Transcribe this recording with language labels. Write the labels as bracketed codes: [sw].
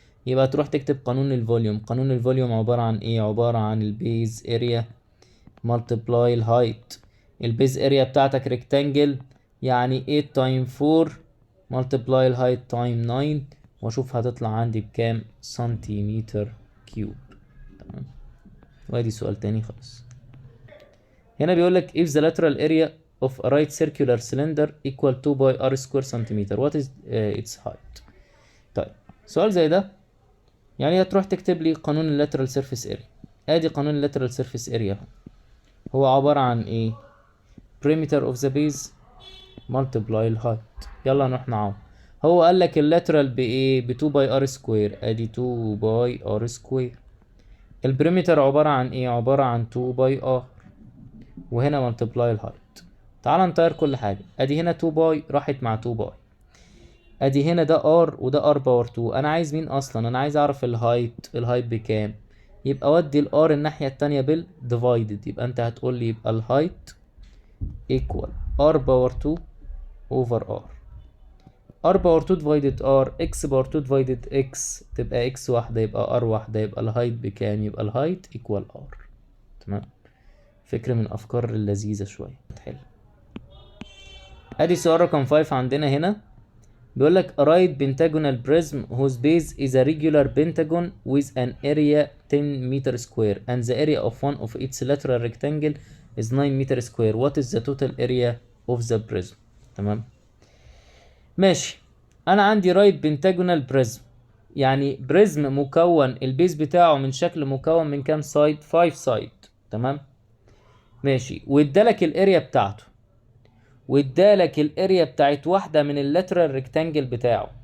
[ar] يبقى تروح تكتب قانون الفوليوم. قانون الفوليوم عبارة عن ايه؟ عبارة عن البيز اريا ملتبلاي الهايت. البيز اريا بتاعتك ريكتانجل، يعني 8 تايم 4 ملتبلاي الهايت تايم 9، واشوف هتطلع عندي بكام سنتيمتر كيوب. تمام. وادي سؤال تاني خالص. هنا بيقول لك [en] if the lateral area of a right circular cylinder equal to by r square centimeter what is its height. [ar] طيب سؤال زي ده يعني هتروح تكتب لي قانون اللاترال سيرفيس اريا. ادي قانون اللاترال سيرفيس اريا هو عبارة عن ايه؟ [en] perimeter of the base multiply [ar] الهايت. يلا نروح نعوض. هو قال لك اللاترال بايه؟ ب 2 باي ار سكوير. ادي 2 باي ار سكوير. البريمتر عبارة عن ايه؟ عبارة عن 2 باي ار، وهنا ملتبلاي الهايت. تعال نطير كل حاجة. ادي هنا 2 باي راحت مع 2 باي. ادي هنا ده ار وده ار باور 2. انا عايز مين اصلا؟ انا عايز اعرف الهايت. الهايت بكام؟ يبقى ودي الار الناحية التانية بالديفايدد. يبقى انت هتقول لي يبقى الهايت equal ار باور 2 over ار. ار باور 2 divided ار، اكس باور 2 divided اكس، تبقى اكس واحدة يبقى ار واحدة، يبقى الهايت بكام؟ يبقى الهايت equal ار. تمام. فكرة من افكار اللذيذة شوية تحل. ادي سؤال رقم 5 عندنا هنا. بيقول لك [en] a right pentagonal prism whose base is a regular pentagon with an area 10 meter square and the area of one of its lateral rectangle is 9 meter square. What is the total area of the prism؟ تمام. [ar] ماشي. انا عندي right pentagonal prism، يعني بريزم مكون البيز بتاعه من شكل مكون من كام سايد؟ 5 سايد. تمام. ماشي. وادالك الاريا بتاعته، وادالك الاريا بتاعت واحده من اللاترال ريكتانجل بتاعه.